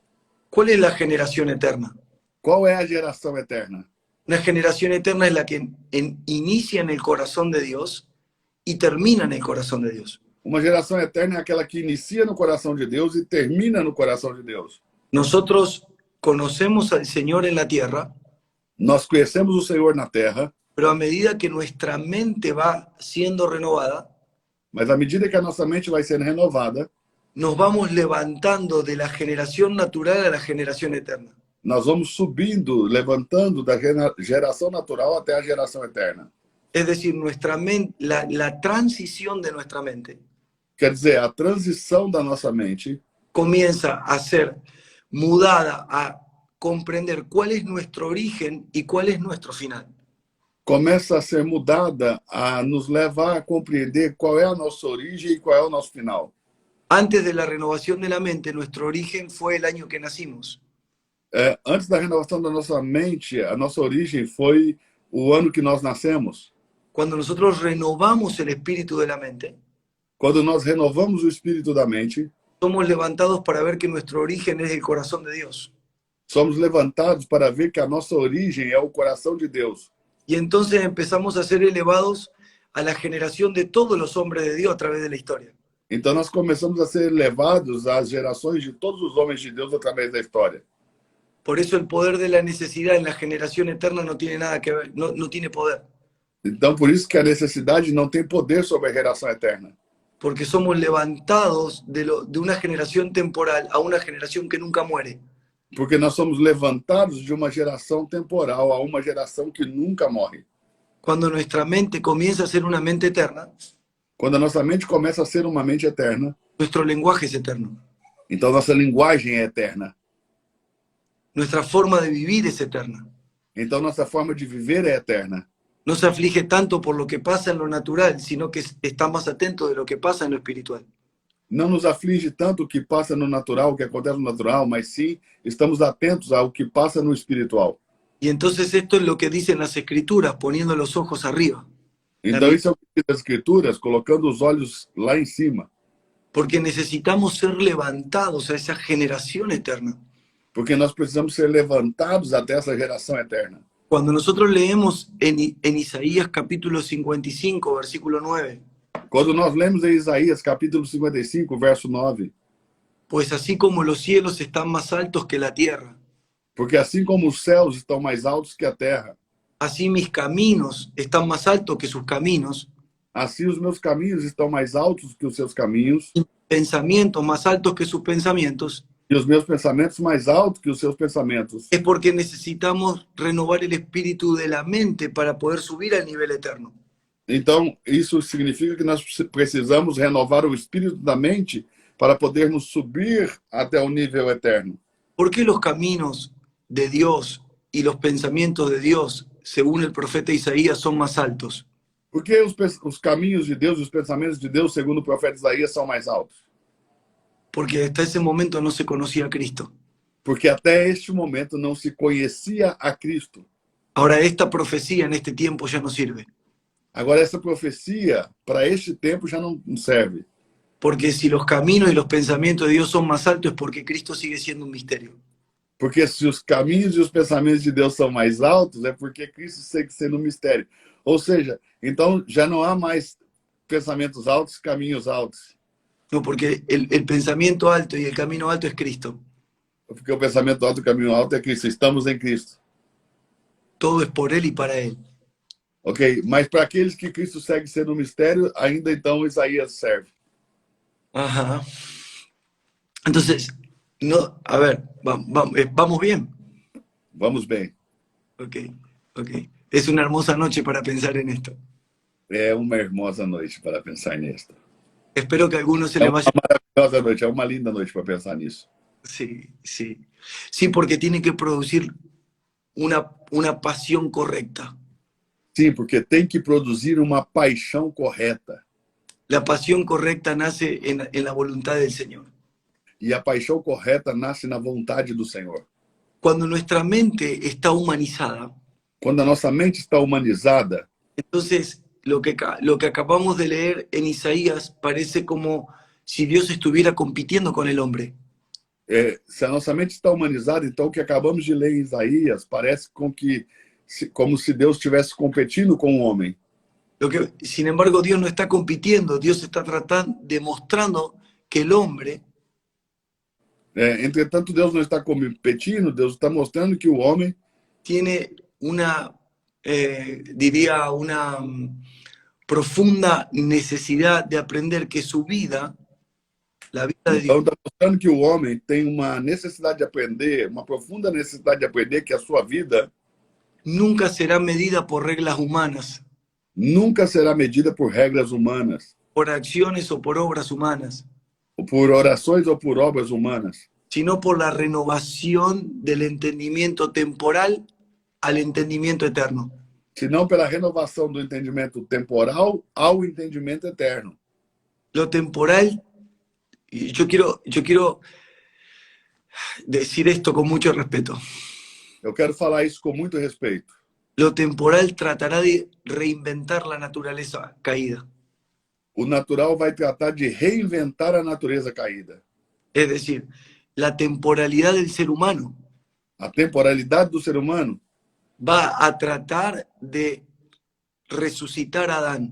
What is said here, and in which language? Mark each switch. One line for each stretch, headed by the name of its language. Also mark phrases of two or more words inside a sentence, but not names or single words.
Spanish: ¿Cuál es la generación eterna?
Portuguese: Qual é a geração eterna?
Spanish: Una generación eterna es la que inicia en el corazón de Dios y termina en el corazón de Dios.
Portuguese: Uma geração eterna é aquela que inicia no coração de Deus e termina no coração de Deus.
Spanish: Nosotros conocemos al Señor en la tierra,
Portuguese: Nós conhecemos o Senhor na terra,
Spanish: pero a medida que nuestra mente va siendo renovada,
Portuguese: mas à medida que a nossa mente vai sendo renovada,
Spanish: nos vamos levantando de la generación natural a la generación eterna.
Portuguese: nós vamos subindo, levantando da geração natural até a geração eterna.
Spanish: Es decir, nuestra mente, la transición de nuestra mente
Portuguese: Quer dizer, a transição da nossa mente
Spanish: comienza a ser mudada a comprender cuál es nuestro origen y cuál es nuestro final.
Portuguese: começa a ser mudada, a nos levar a compreender qual é a nossa origem e qual é o nosso final.
Spanish: Antes de la renovación de la mente, nuestro origen fue el año que nacimos.
Portuguese: Antes da renovação da nossa mente, a nossa origem foi o ano que nós nascemos.
Spanish: Cuando nosotros renovamos el espíritu de la mente,
Portuguese: Quando nós renovamos o espírito da mente,
Spanish: somos levantados para ver que nuestro origen es el corazón de Dios.
Portuguese: somos levantados para ver que a nossa origem é o coração de Deus.
Spanish: Y entonces empezamos a ser elevados a la generación de todos los hombres de Dios a través de la historia.
Portuguese: Então nós começamos a ser levados às gerações de todos os homens de Deus através da história.
Spanish: Por eso el poder de la necesidad en la generación eterna no tiene nada que ver, no tiene poder.
Portuguese: Então por isso que a necessidade não tem poder sobre a geração eterna.
Spanish: Porque somos levantados de una generación temporal a una generación que nunca muere.
Portuguese: Porque nós somos levantados de uma geração temporal a uma geração que nunca morre.
Spanish: Cuando nuestra mente comienza a ser una mente eterna,
Portuguese: Quando a nossa mente começa a ser uma mente eterna,
Spanish: nuestro lenguaje es eterno.
Portuguese: então nossa linguagem é eterna.
Spanish: Nuestra forma de vivir es eterna.
Portuguese: Então nossa forma de viver é eterna.
Spanish: No se aflige tanto por lo que pasa en lo natural, sino que está más atento de lo que pasa en lo espiritual.
Portuguese: Não nos aflige tanto o que passa no natural, o que acontece no natural, mas sim estamos atentos ao que passa no espiritual.
Spanish: Y entonces esto es lo que dicen las escrituras, poniendo los ojos arriba.
Portuguese: Então isso é o que diz as escrituras, colocando os olhos lá em cima.
Spanish: Porque necesitamos ser levantados a esa generación eterna.
Portuguese: Porque nós precisamos ser levantados até essa geração eterna.
Spanish: Cuando nosotros leemos en Isaías capítulo 55, versículo 9,
Portuguese: Quando nós lemos em Isaías, capítulo 55, verso 9,
Spanish: pues así como los cielos están más altos que la tierra,
Portuguese: porque assim como os céus estão mais altos que a terra,
Spanish: así mis caminos están más altos que sus caminos,
Portuguese: assim os meus caminhos estão mais altos que os seus caminhos,
Spanish: pensamientos más altos que sus pensamientos,
Portuguese: e os meus pensamentos mais altos que os seus pensamentos.
Spanish: es porque necesitamos renovar el espíritu de la mente para poder subir al nivel eterno.
Portuguese: Então, isso significa que nós precisamos renovar o espírito da mente para podermos subir até o nível eterno.
Spanish: ¿Por qué los caminos de Dios y los pensamientos de Dios, según el profeta Isaías, son más altos?
Portuguese: Porque os caminhos de Deus, os pensamentos de Deus, segundo o profeta Isaías, são mais altos?
Spanish: Porque hasta ese momento no se conocía a Cristo.
Portuguese: Porque até este momento não se conhecia a Cristo.
Spanish: Ahora esta profecía en este tiempo ya no sirve.
Portuguese: Agora, essa profecia, para este tempo, já não serve.
Spanish: Porque si los caminos y los pensamientos de Dios son más altos es porque Cristo sigue siendo un misterio.
Portuguese: Porque se os caminhos e os pensamentos de Deus são mais altos, é porque Cristo segue sendo um mistério. Ou seja, então já não há mais pensamentos altos, caminhos altos.
Spanish: No, porque el pensamiento alto y el camino alto es Cristo.
Portuguese: Porque o pensamento alto e o caminho alto é Cristo. Estamos em Cristo.
Spanish: Todo es por Él y para Él. Ok?
Portuguese: Mas para aqueles que Cristo segue sendo um mistério, ainda então Isaías serve.
Spanish: Ajá. Entonces, no, a ver, vamos bien.
Portuguese: Vamos bem. Ok.
Spanish: Es una hermosa noche para pensar en esto.
Portuguese: É uma hermosa noite para pensar nisso.
Spanish: Espero que a algunos se
Portuguese: É
Spanish: les
Portuguese: uma
Spanish: vaya.
Portuguese: maravilhosa noite, é uma linda noite para pensar nisso.
Spanish: Sí. Sí, porque tiene que producir una pasión correcta.
Portuguese: Sim, porque tem que produzir uma paixão correta.
Spanish: La pasión correcta nace en la voluntad del Señor.
Portuguese: E a paixão correta nasce na vontade do Senhor.
Spanish: Cuando nuestra mente está humanizada,
Portuguese: Quando a nossa mente está humanizada,
Spanish: entonces lo que acabamos de leer en Isaías parece como si Dios estuviera compitiendo con el hombre.
Portuguese: se a nossa mente está humanizada, então o que acabamos de ler em Isaías parece como se Deus estivesse competindo com o homem.
Spanish: Sin embargo, Dios no está compitiendo, Dios está demostrando que el hombre
Portuguese: Entretanto, Deus não está competindo, Deus está mostrando que o homem
Spanish: tiene una profunda necesidad de aprender que su vida, la vida de
Portuguese: então
Spanish: Dios,
Portuguese: está mostrando que o homem tem uma necessidade de aprender, uma profunda necessidade de aprender que a sua vida
Spanish: nunca será medida por reglas humanas,
Portuguese: nunca será medida por regras humanas,
Spanish: por acciones o por obras humanas,
Portuguese: ou por orações ou por obras humanas,
Spanish: sino por la renovación del entendimiento temporal al entendimiento eterno.
Portuguese: senão pela renovação do entendimento temporal ao entendimento eterno.
Spanish: Lo temporal, y yo quiero decir esto con mucho respeto.
Portuguese: Eu quero falar isso com muito respeito.
Spanish: Lo temporal tratará de reinventar la naturaleza caída.
Portuguese: O natural vai tratar de reinventar a natureza caída.
Spanish: Es decir, la temporalidad del ser humano
Portuguese: A temporalidade do ser humano
Spanish: va a tratar de resucitar a Adán.